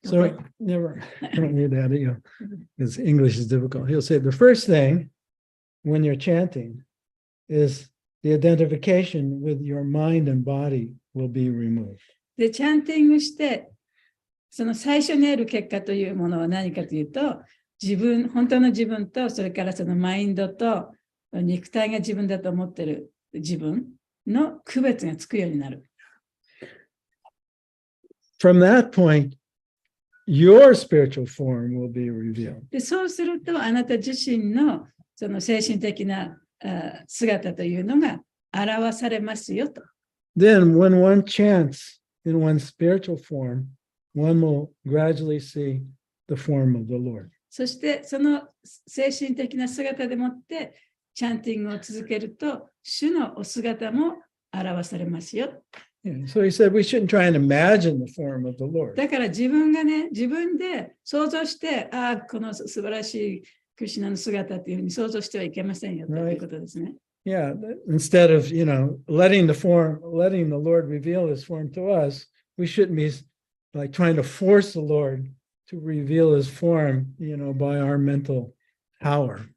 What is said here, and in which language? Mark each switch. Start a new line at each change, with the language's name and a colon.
English: So never, I don't need that, because English is difficult. He'll say the first thing when you're chanting is the identification with your mind and body will be removed.
Japanese: で、チャンティングして、その最初に得る結果というものは何かというと、本当の自分と、それからそのマインドと、肉体が自分だと思っている自分の区別がつくようになる。
English: From that point, your spiritual form will be revealed.
Japanese: で、そうすると、あなた自身のその精神的な姿というのが表されますよと。
English: Then, when one chants in one's spiritual form, one will gradually see the form of the Lord.
Japanese: そして、その精神的な姿でもって、チャンティングを続けると、主のお姿も表されますよ。
English: Yeah, so he said we shouldn't try and imagine the form of the Lord.
Japanese: だから自分がね、自分で想像して、ああ、この素晴らしいクリシュナの姿っていうふうに想像してはいけませんよということですね。
English: Yeah, instead of, letting the Lord reveal his form to us, we shouldn't be like trying to force the Lord to reveal his form, by our mental power.